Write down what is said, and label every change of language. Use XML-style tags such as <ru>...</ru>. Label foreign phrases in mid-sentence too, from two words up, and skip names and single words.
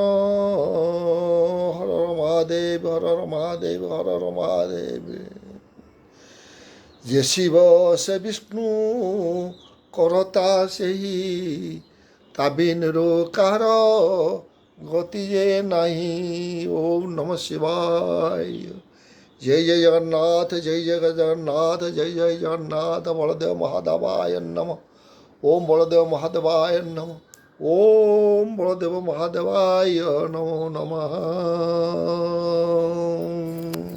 <or>ହର ହର ମହାଦେବ, ହର ହର ମହାଦେବ, ହର ହର ମହାଦେବ। ଯେ ଶିବ ସେ ବିଷ୍ଣୁ କରତା ସେହି, ତା ବିନୁରୁ କାହାର ଗତି ଯେ ନାହିଁ।</or> <sa>ଓମ୍ ନମଃ ଶିବାୟ।</sa> <hi>जय जय जगन्नाथ, जय जय जगन्नाथ, जय जय जगन्नाथ।</hi> <sa>बलदेव महादेवाय नमः। ओम बलदेव महादेवाय नमः। ओम बलदेव महादेवाय नमो नमः।</sa>